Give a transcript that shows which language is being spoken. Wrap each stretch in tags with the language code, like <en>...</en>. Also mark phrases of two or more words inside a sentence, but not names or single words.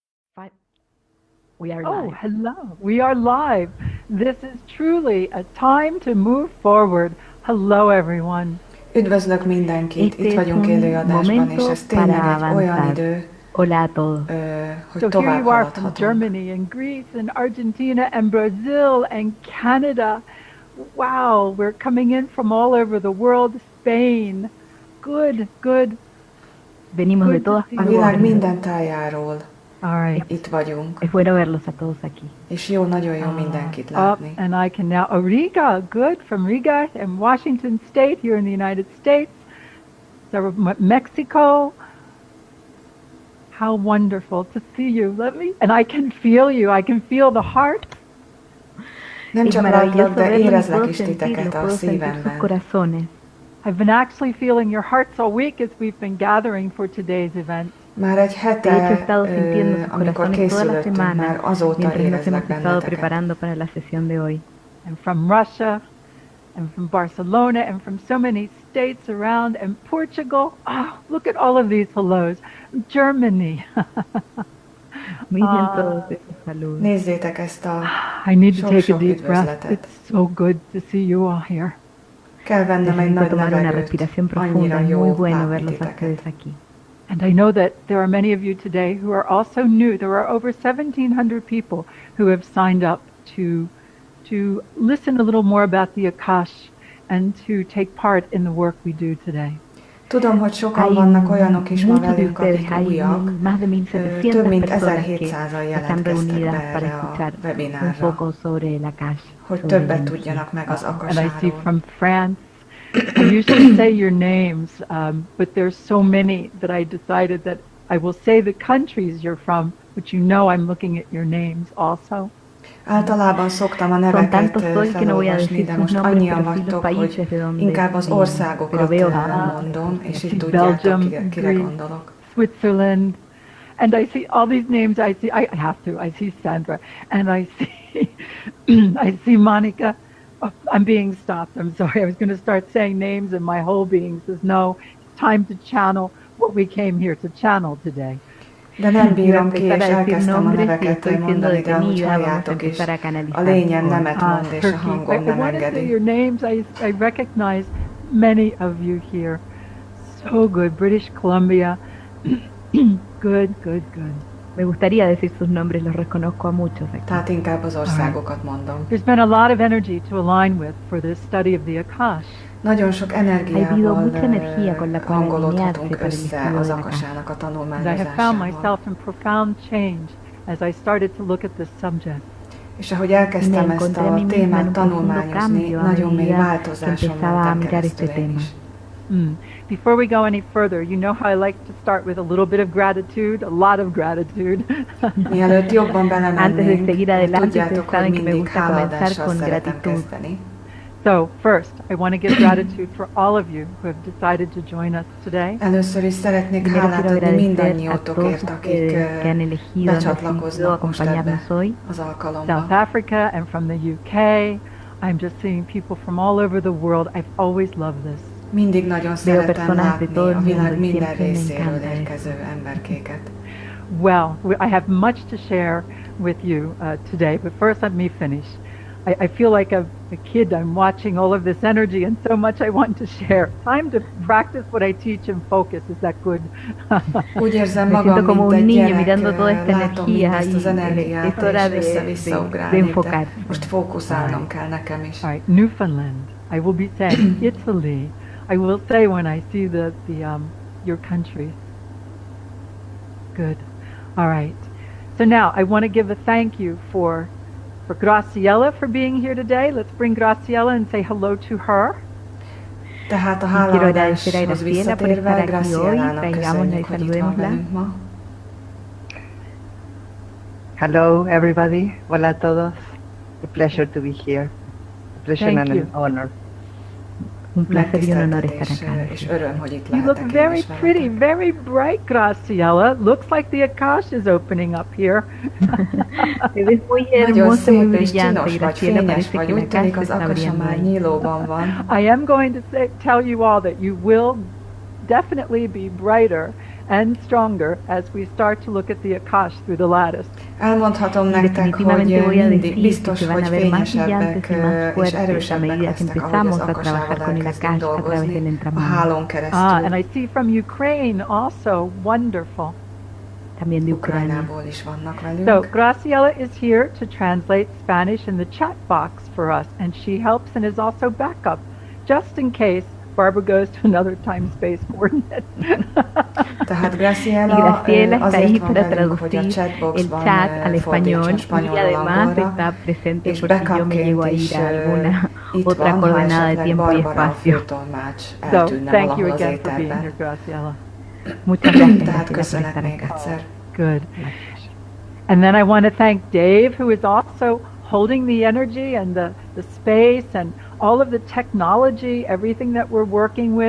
<en>Fi- We are Oh, live. hello. We are live. This is truly a time to move forward. Hello, everyone.</en> <hu>Üdvözlök mindenkit, itt</hu> <es>Este es</es> <hu>vagyunk</hu> <es>un</es> <hu>élőadásban, és</hu> <es>momento</es> <hu>ez tényleg</hu> <es>para</es> <hu>egy olyan</hu> <es>avanzar.</es> <hu>idő,</hu> <es>Hola a todos.</es> <hu>hogy</hu> <en>So here</en> <hu>tovább</hu> <en>you are from</en> <hu>haladhatunk.</hu> <en>Germany and Greece and Argentina and Brazil and Canada. Wow, we're coming in from all over the world. Spain. Good, good,</en> <es>Venimos de</es> <en>good to</en> <es>todas</es> <en>see</en> <hu>A</hu> <en>you</en> <hu>világ</hu> <en>all.</en> <es>partes.</es> <hu>minden tájáról</hu> <en>All right.</en> <hu>itt vagyunk,</hu> <es>Es bueno verlos a todos aquí.</es> <hu>és nagyon jó mindenkit</hu> <en>Up,</en> <hu>látni.</hu> <en>and I can now. Oh, Riga, good, from Riga and Washington State here in the United States. So Mexico. How wonderful to see you. And I can feel you. I can feel the heart.</en> <hu>Nem</hu> <es>Es</es> <hu>csak</hu> <es>maravilloso</es> <hu>látlak, de</hu> <es>verlos y</es> <hu>érezlek</hu> <es>puedo</es> <hu>is</hu> <es>sentirlo,</es> <hu>titeket a</hu> <es>puedo sentir sus</es> <hu>szívemben.</hu> <es>corazones.</es> <en>I've been actually feeling your hearts all week as we've been gathering for today's event.</en> <hu>Már egy</hu> <es>De hecho, he</es> <hu>hete,</hu> <es>estado sintiendo sus</es> <hu>amikor</hu> <es>corazones toda la</es> <hu>készülöttünk,</hu> <es>semana</es> <hu>már azóta</hu> <es>mientras nos</es> <hu>érezlek</hu> <es>hemos estado</es> <hu>benneteket.</hu> <es>preparando para la sesión de hoy.</es> <en>And from Russia, and from Barcelona, and from so many states around, and Portugal. Oh, look at all of these hellos. Germany.</en> <es>Miren todos esos saludos.</es> <hu>Nézzétek ezt a</hu> <en>I need to take a</en> <hu>sok</hu> <en>deep breath.</en> <hu>üdvözletet.</hu> <en>It's so good to see you all here.</en> <hu>Kell vennem egy</hu> <es>Necesito</es> <hu>nagy</hu> <es>tomar una</es> <hu>levegőt,</hu> <es>respiración profunda.</es> <hu>annyira</hu> <es>Es muy</es> <hu>jó</hu> <es>bueno</es> <hu>látni</hu> <es>verlos a</es> <hu>titeket.</hu> <es>ustedes aquí.</es> <en>And I know that there are many of you today who are also new. There are over 1,700 people who have signed up to listen a little more about the Akash and to take part in the work we do today.</en> <hu>Tudom, hogy sokan</hu> <es>Hay</es> <hu>vannak olyanok is ma</hu> <es>muchos de</es> <hu>velünk,</hu> <es>ustedes,</es> <hu>akik</hu> <es>hay</es> <hu>újak.</hu> <es>más de</es> <hu>Több</hu> <es>1.700</es> <hu>mint</hu> <es>personas que</es> <hu>1700-an</hu> <es>están</es> <hu>jelentkeztek</hu> <es>reunidas</es> <hu>be</hu> <es>para</es> <hu>erre a</hu> <es>escuchar un</es> <hu>webinárra,</hu> <es>poco sobre el Akash.</es> <hu>hogy</hu> <es>sobre la</es> <hu>többet</hu> <es>energía.</es> <hu>tudjanak meg az</hu> <en>And I see</en> <hu>akasáról.</hu> <en>from France, I usually say your names, but there's so many that I decided that I will say the countries you're from, but you know I'm looking at your names also.</en> <hu>Általában szoktam a</hu> <es>Son</es> <hu>neveket</hu> <es>tantos hoy que no voy a</es> <hu>felolvasni,</hu> <es>decir de sus</es> <hu>most</hu> <es>nombres,</es> <hu>annyian</hu> <es>pero sí los</es> <hu>vagytok,</hu> <es>países</es> <hu>hogy</hu> <es>de donde</es> <hu>inkább az</hu> <es>vienen.</es> <hu>országokat</hu> <es>Pero veo</es> <hu>mondom, és</hu> <en>I</en> <hu>így</hu> <en>see</en> <hu>tudjátok,</hu> <en>Belgium,</en> <hu>kire</hu> <en>Greece,</en> <hu>gondolok.</hu> <en>Switzerland, and I see all these names. I have to. I see Sandra, and I see, I see Monica. Oh, I'm being stopped. I'm sorry. I was going to start saying names, and my whole being says, no, it's time to channel what we came here to channel today.</en> <hu>De nem bírom ki, és</hu> <es>Empezar a decir</es> <hu>elkezdtem a</hu> <es>nombres y</es> <hu>neveket</hu> <es>estoy siendo</es> <hu>mondani, de ahogy</hu> <es>detenida, vamos a</es> <hu>halljátok is,</hu> <es>empezar a</es> <hu>a</hu> <es>canalizar.</es> <hu>lényen nemet mond, és a</hu> <en>Turkey.</en> <hu>hangom</hu> <en>I</en> <hu>nem</hu> <en>want to say</en> <hu>engedi.</hu> <en>your names. I recognize many of you here. So good. British Columbia. Good, good, good.</en> <es>Me gustaría decir sus nombres, los reconozco a muchos aquí.</es> <hu>Tehát inkább az országokat mondom.</hu> <en>There's been a lot of energy to align with for this study of the Akash.</en> <hu>Nagyon sok</hu> <es>Ha habido</es> <hu>energiával</hu> <es>mucha energía con la cual</es> <hu>hangolódhatunk</hu> <es>alinearse para el</es> <hu>össze</hu> <es>estudio</es> <hu>az</hu> <es>de la Akasa.</es> <hu>akasának a</hu> <en>And I have found</en> <hu>tanulmányozásával.</hu> <en>myself in profound change as I started to look at this subject.</en> <hu>És ahogy elkezdtem</hu> <es>Me</es> <hu>ezt</hu> <es>encontré a</es> <hu>a</hu> <es>mí misma en</es> <hu>témát</hu> <es>un profundo</es> <hu>tanulmányozni,</hu> <es>cambio a</es> <hu>nagyon mély</hu> <es>medida que</es> <hu>változáson</hu> <es>empezaba a</es> <hu>mentem</hu> <es>mirar este</es> <hu>keresztül én</hu> <es>tema.</es> <hu>is.</hu> <en>Before we go any further, you know how I like to start with a little bit of gratitude, a lot of gratitude.</en> <hu>Mielőtt jobban</hu> <es>Antes de</es> <hu>belemennénk,</hu> <es>seguir adelante, ustedes</es> <hu>tudjátok, hogy</hu> <es>saben que me</es> <hu>mindig</hu> <es>gusta comenzar</es> <hu>hálaadással</hu> <es>con</es> <hu>szeretem</hu> <es>gratitud.</es> <hu>kezdeni.</hu> <en>So first, I want to give gratitude for all of you who have decided to join us today.</en> <hu>Először is szeretnék</hu> <es>Primero</es> <hu>hálát</hu> <es>quiero</es> <hu>adni</hu> <es>agradecer a</es> <hu>mindannyiótokért,</hu> <es>todos</es> <hu>akik</hu> <es>ustedes que han elegido, han decidido</es> <hu>becsatlakoznak most ebbe</hu> <es>acompañarnos hoy.</es> <hu>az alkalomba.</hu> <en>South Africa and from the UK. I'm just seeing people from all over the world. I've always loved this.</en> <hu>Mindig nagyon szeretem</hu> <es>personas de</es> <hu>látni</hu> <es>todo el</es> <hu>a</hu> <es>mundo</es> <hu>világ</hu> <es>y</es> <hu>minden</hu> <es>siempre me</es> <hu>részéről</hu> <es>encanta eso.</es> <hu>érkező emberkéket.</hu> <en>Well, I have much to share with you today, but first let me finish. I feel like a kid. I'm watching all of this energy and so much I want to share. Time to practice what I teach and focus. Is that good?</en> <hu>Úgy érzem</hu> <es>Me</es> <hu>magam,</hu> <es>siento como</es> <hu>mint</hu> <es>un</es> <hu>egy</hu> <es>niño</es> <hu>gyerek,</hu> <es>mirando toda esta</es> <hu>látom</hu> <es>energía</es> <hu>mindezt az</hu> <es>y</es> <hu>energiát,</hu> <es>es hora</es> <hu>és</hu> <es>de</es> <hu>össze-vissza</hu> <es>de</es> <hu>ugrálni, de</hu> <es>enfocarse.</es> <hu>most fókuszálnom kell nekem is.</hu> <en>All right, Newfoundland. I will be saying Italy. I will say when I see the your countries. Good. All right. So now I want to give a thank you for Graciela for being here today. Let's bring Graciela and say hello to her.</en> <hu>Tehát a</hu> <es>Quiero agradecer a</es> <hu>hálaadáshoz</hu> <es>Graciela por</es> <hu>visszatérve,</hu> <es>estar aquí hoy.</es> <hu>Gracielának</hu> <es>Traigámosla y</es> <hu>köszönjük, hogy itt van</hu> <es>saludémosla.</es> <hu>velünk ma.</hu> <en>Hello, everybody.</en> <es>Hola a todos.</es> <en>A pleasure to be here. A pleasure Thank and you. an honor.</en> <es>Un placer y un honor</es> <hu>Megtiszteltetés</hu> <es>estar acá.</es> <hu>és öröm, hogy itt</hu> <en>You look</en> <hu>lehetek én</hu> <en>very</en> <hu>is</hu> <en>pretty,</en> <hu>veletek.</hu> <en>very bright, Graciela. Looks like the Akash is opening up here.</en> <es>Te ves muy</es> <hu>Nagyon</hu> <es>hermosa, muy</es> <hu>szép és</hu> <es>brillante,</es> <hu>csinos vagy,</hu> <es>Graciela.</es> <hu>fényes</hu> <es>Parece</es> <hu>vagy,</hu> <es>que la</es> <hu>úgy tűnik</hu> <es>casa</es> <hu>az</hu> <es>está</es> <hu>akasa</hu> <es>abriendo</es> <hu>már</hu> <es>ahí.</es> <hu>nyílóban van.</hu> <en>I am going to tell you all that you will definitely be brighter and stronger as we start to look at the Akash through the lattice.</en> <hu>Elmondhatom nektek,</hu> <es>Definitivamente voy a</es> <hu>hogy</hu> <es>decir que</es> <hu>biztos,</hu> <es>se van</es> <hu>hogy</hu> <es>a ver más</es> <hu>fényesebbek</hu> <es>brillantes y más</es> <hu>és</hu> <es>fuertes a</es> <hu>erősebbek</hu> <es>medida que</es> <hu>lesznek, ahogy az</hu> <es>empezamos a</es> <hu>akasával</hu> <es>trabajar con el</es> <hu>elkezdünk</hu> <es>Akash a través del</es> <hu>dolgozni a</hu> <es>entramado.</es> <hu>hálón</hu> <en>And</en> <hu>keresztül.</hu> <en>I see from Ukraine also, wonderful.</en> <es>También de Ucrania.</es> <hu>Ukrajnából is vannak velünk.</hu> <en>So Graciela is here to translate Spanish in the chat box for us, and she helps and is also backup, just in case Barbara goes to another time-space coordinate.</en> <hu>Tehát</hu> <es>Y</es> <hu>Graciela</hu> <es>Graciela está ahí</es> <hu>azért van</hu> <es>para</es> <hu>velünk, hogy a</hu> <es>traducir el</es> <hu>chatboxban</hu> <es>chat al español</es> <hu>fordítson</hu> <es>y</es> <hu>spanyolról</hu> <es>además</es> <hu>angolra,</hu> <es>está presente</es> <hu>és</hu> <es>por si yo me llego a</es> <hu>backupként is</hu> <es>ir a alguna</es> <hu>itt</hu> <es>otra</es> <hu>van, ha</hu> <es>coordenada de</es> <hu>esetleg</hu> <es>tiempo y</es> <hu>Barbara a</hu> <es>espacio.</es> <hu>főtolmács</hu> <en>So</en> <hu>eltűnne</hu> <en>thank you</en> <hu>valahol az</hu> <en>again for being</en> <hu>éterben.</hu> <en>here, Graciela.</en> <es>Muchas gracias,</es> <hu>Tehát</hu> <es>Graciela, por</es> <hu>köszönet</hu> <es>estar</es> <hu>még</hu> <es>acá.</es> <hu>egyszer.</hu> <en>Good. And then I want to thank Dave, who is also holding the energy and the space and all of the technology, everything that we're working with.</en>